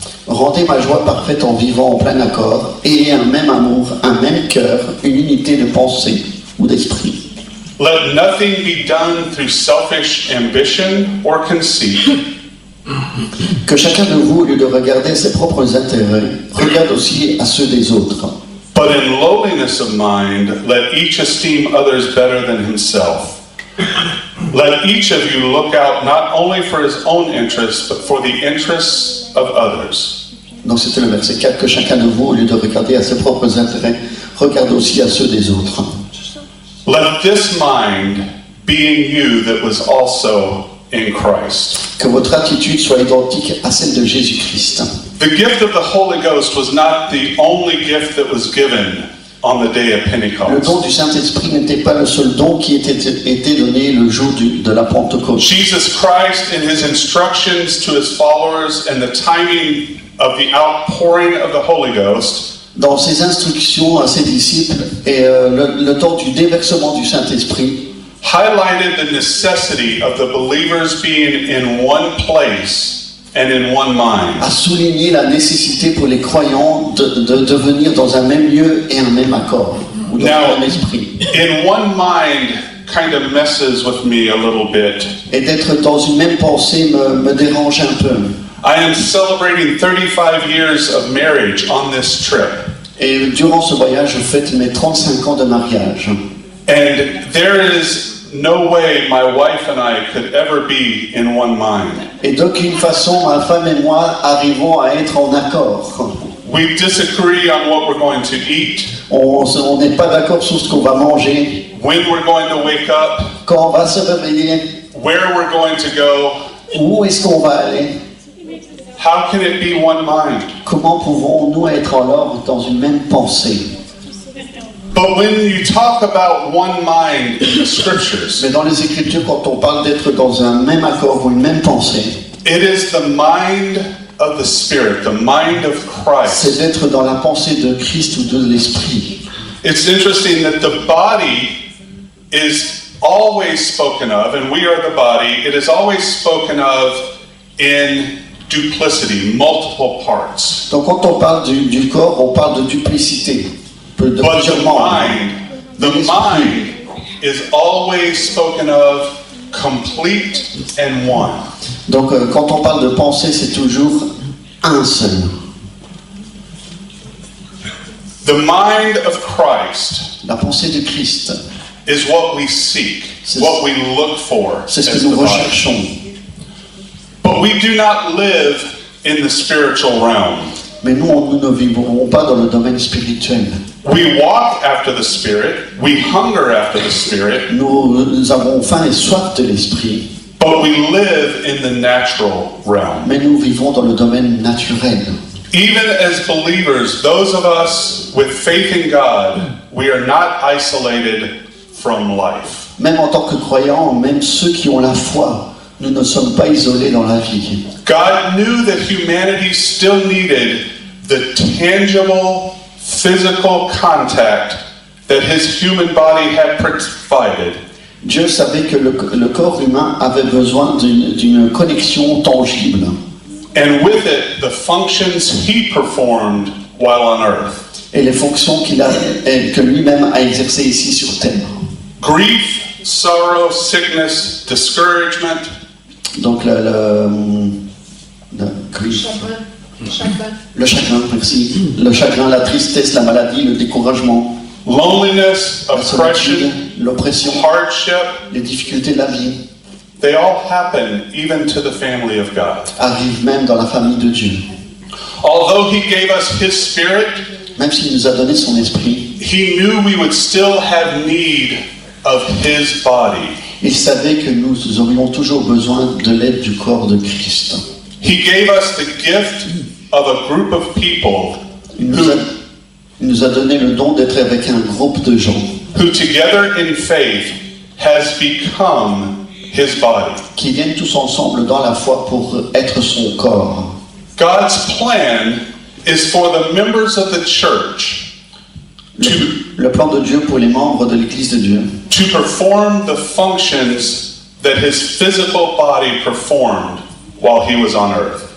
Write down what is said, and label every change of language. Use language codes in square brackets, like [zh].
[fr] Rendez ma joie parfaite en vivant en plein accord, ayez un même amour, un même cœur, une unité de pensée ou d'esprit. [en] Let nothing be done through selfish ambition or conceit. [fr] Que chacun de vous, au lieu de regarder ses propres intérêts, regarde aussi à ceux des autres. [en] But in lowliness of mind, let each esteem others better than himself. Let each of you look out not only for his own interests, but for the interests of others. [fr] Donc c'était le verset 4, que chacun de vous, au lieu de regarder à ses propres intérêts, regarde aussi à ceux des autres. [en] Let this mind be in you that was also in Christ. [fr] Que votre attitude soit identique à celle de Jésus-Christ. [en] The gift of the Holy Ghost was not the only gift that was given on the day of [fr] Le [en] Pentecost. [fr] don du Saint-Esprit n'était pas le seul don qui était donné le jour de la Pentecôte. [en] Jesus Christ, in his instructions to his followers and the timing of the outpouring of the Holy Ghost, [fr] Dans ses instructions à ses disciples et le temps du déversement du Saint-Esprit, [en] highlighted the necessity of the believers being in one place and in one mind. [fr] a souligné la nécessité pour les croyants de devenir dans un même lieu et un même accord, ou dans [en] Now, [fr] un même esprit. [en] in one mind kind of messes with me a little bit. [fr] Et d'être dans une même pensée me dérange un peu. [en] I am celebrating 35 years of marriage on this trip. [fr] Et durant ce voyage, je fête mes 35 ans de mariage. [en] And there is no way my wife and I could ever be in one mind. [fr] Et d'aucune façon, ma femme et moi arrivons à être en accord. [en] We disagree on what we're going to eat, [fr] On n'est pas d'accord sur ce qu'on va manger, [en] when we're going to wake up, [fr] quand on va se réveiller, [en] where we're going to go. [fr] où est-ce qu'on va aller. [en] How can it be one mind? [fr] Comment pouvons-nous être alors dans une même pensée? [en] But when you talk about one mind in the scriptures, [fr] Mais dans les Écritures, quand on parle d'être dans un même accord ou une même pensée, [en] it is the mind of the Spirit, the mind of [fr] c'est [en] Christ. [fr] d'être dans la pensée de Christ ou de l'Esprit. [en] It's interesting that the body is always spoken of, and we are the body, it is always spoken of in duplicity, multiple parts. [fr] Donc quand on parle du corps, on parle de duplicité, de [en] But [fr] plusieurs membres. [en] the mind is always spoken of complete and one. [fr] Donc quand on parle de pensée, c'est toujours un seul. [en] The mind of Christ [fr] La pensée de Christ, [en] is what we seek, [fr] C'est- [en] what we look for [fr] c'est ce [en] as [fr] que [en] the [fr] nous [en] body. [fr] recherchons. [en] But we do not live in the spiritual realm. [fr] Mais nous ne vivrons pas dans le domaine spirituel. [en] We walk after the Spirit, we hunger after the Spirit, [fr] Nous avons faim et soif de l'esprit, [en] but we live in the natural realm. [fr] mais nous vivons dans le domaine naturel. [en] Even as believers, those of us with faith in God, we are not isolated from life. [fr] Même en tant que croyants, même ceux qui ont la foi, nous ne sommes pas isolés dans la vie. [en] God knew that humanity still needed the tangible, physical contact that his human body had provided, [fr] Dieu savait que le corps humain avait besoin d'une connexion tangible. [en] And with it, the functions he performed while on earth. [fr] Et les fonctions que lui-même a exercées ici sur terre. [en] Grief, sorrow, sickness, discouragement. [fr] Donc le grief. Le chagrin, merci. Le chagrin, la tristesse, la maladie, le découragement. [en] Loneliness, oppression, [fr] l'oppression, [en] hardship. [fr] Les difficultés de la vie. [en] They all happen even to the family of God. [fr] Arrivent même dans la famille de Dieu. [en] Although he gave us his spirit, [fr] même s'il nous a donné son esprit, [en] he knew we would still have need of his body. [fr] Il savait que nous aurions toujours besoin de l'aide du corps de Christ. [en] He gave us the gift of a group of people [fr] Il nous a donné le don d'être avec un groupe de gens [en] who together in faith has become his body. [fr] Qui viennent tous ensemble dans la foi pour être son corps. [en] God's plan is for the members of the church [fr] le plan de Dieu pour les membres de l'Église de Dieu [en] to perform the functions that his physical body performed while he was on earth.